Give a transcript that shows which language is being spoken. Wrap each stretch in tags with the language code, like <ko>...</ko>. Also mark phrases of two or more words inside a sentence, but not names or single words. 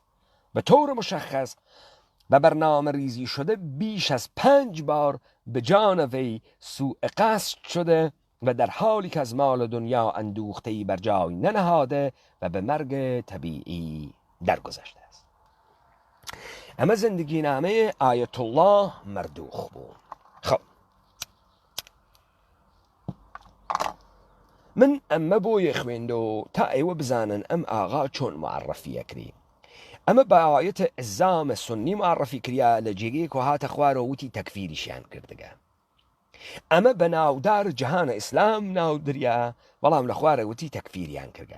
<fa>به طور مشخص و برنامه ریزی شده بیش از 5 بار به جان وی سوء قصد شده و در حالی که از مال دنیا اندوخته‌ای بر جای ننهاده و به مرگ طبیعی درگذشته است. اما زندگی نامه آیت الله مردوخ بود.</fa> <ckb>خب من اما بۆیە خوێندەوە تا ئێوە بزانن ئەم ئاغا چۆن معرفیە کری. ئەمە بە ئایەتە ئەزامە سنی معرفی کریا لە جێگەیەک و هاتە خوارەوە وتی تەکفیریشیان کردگە. ئەمە بە ناودار جەهانە ئیسلام ناودریا بەڵام لە خوارە وتی تەکفیریان کردگە.</ckb>